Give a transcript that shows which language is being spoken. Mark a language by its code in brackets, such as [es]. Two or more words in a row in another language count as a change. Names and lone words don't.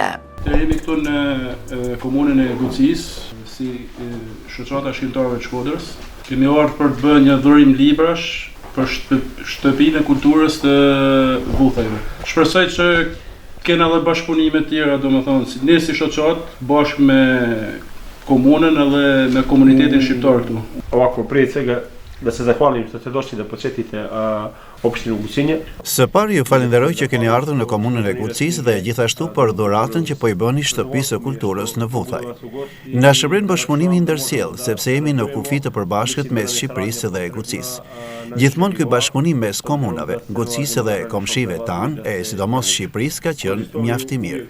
[sq] Ne jemi këtu në komunën e Gucis, si shoqata shkrimtarëve të Shkodrës. Kemi ardhur për të bërë një dhurim librash për shtëpinë e kulturës të Vuthajve. Shpresoj që kena edhe bashkëpunime të tjera, domethënë, si ne si shoqat bashkë me komunën edhe me komunitetin shqiptar këtu. [sr] Ovako, prije svega da se zahvalim što ste došli da posjetite opštinu Gucinje. [sq] Së pari ju falenderoj që keni ardhur në komunën e Gucis dhe gjithashtu për dhuratën që po i bëni shtëpisë së kulturës në Vuthaj. Na shërbren bashkëpunimi ndërsjellë, sepse jemi në kufi të përbashkët mes Shqipërisë dhe Gucis. Gjithmonë ky bashkëpunim mes komunave, Gucisë dhe komshive tanë, e sidomos Shqipërisë, ka qenë mjaft i mirë.